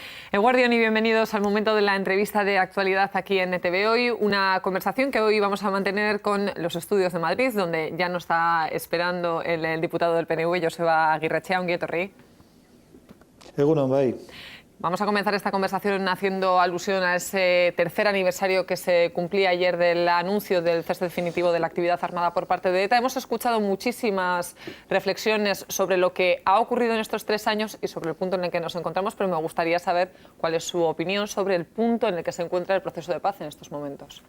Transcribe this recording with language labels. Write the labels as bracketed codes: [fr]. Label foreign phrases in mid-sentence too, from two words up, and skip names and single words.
[es] Eguardión y bienvenidos al momento de la entrevista de actualidad aquí en ETV Hoy, una conversación que hoy vamos a mantener con los estudios de Madrid, donde ya nos está esperando el diputado del PNV, Joseba Aguirrechea. [eu] Ongi etorri. Egunon, bai. [es] Vamos a comenzar esta conversación haciendo alusión a ese tercer aniversario que se cumplía ayer del anuncio del cese definitivo de la actividad armada por parte de ETA. Hemos escuchado muchísimas reflexiones sobre lo que ha ocurrido en estos 3 años y sobre el punto en el que nos encontramos, pero me gustaría saber cuál es su opinión sobre el punto en el que se encuentra el proceso de paz en estos momentos.